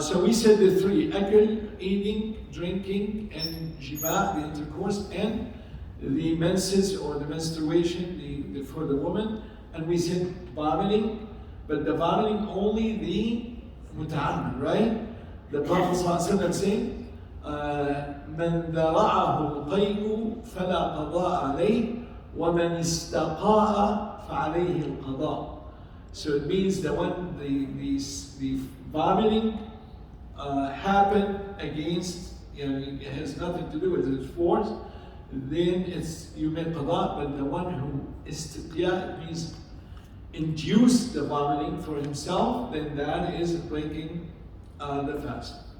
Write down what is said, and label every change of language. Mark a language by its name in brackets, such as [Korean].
[English] So we said the three: akl, eating, drinking, and jima, the intercourse, and the menses or the menstruation for the woman. And we said vomiting, but the vomiting only the muta'ammid, right? The Prophet ﷺ said, [Arabic] من ذرعه القيء فلا قضاء عليه ومن استقاء فعليه القضاء. [English] So it means that when the vomiting happened against, it has nothing to do with its force, then you make qada. But the one who istiqya, means induce the vomiting for himself, then that is breaking the fast.